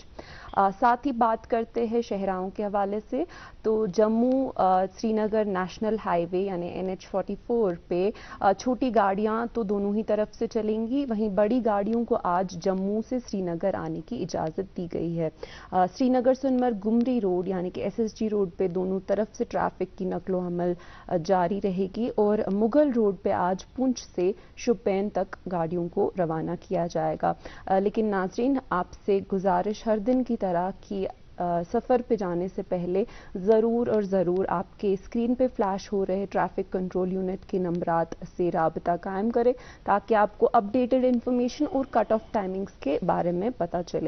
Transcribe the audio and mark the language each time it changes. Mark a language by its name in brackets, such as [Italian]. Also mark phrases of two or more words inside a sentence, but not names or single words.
[Urdu] ساتھ ہی بات کرتے ہیں شہراؤں کے حوالے سے تو جموں سری نگر نیشنل ہائی وے یعنی NH44 پہ چھوٹی گاڑیاں تو دونوں ہی طرف سے چلیں گی، وہیں بڑی گاڑیوں کو آج جموں سے سری نگر آنے کی اجازت دی گئی ہے. سری نگر سنمرگ گمری روڈ یعنی کہ SSG روڈ پہ دونوں طرف سے ٹریفک کی نقل و حمل جاری رہے گی، اور مغل روڈ پہ آج پونچھ سے شوپین تک گاڑیوں کو روانہ کیا جائے گا. لیکن ناظرین آپ سے گزارش ہر دن کی طرح کی سفر پہ جانے سے پہلے ضرور آپ کے اسکرین پہ فلیش ہو رہے [English] traffic control unit [Urdu] کے نمبرات سے رابطہ قائم کریں تاکہ آپ کو [English] updated information [Urdu] اور [English] cut-off timings [Urdu] کے بارے میں پتہ چلے.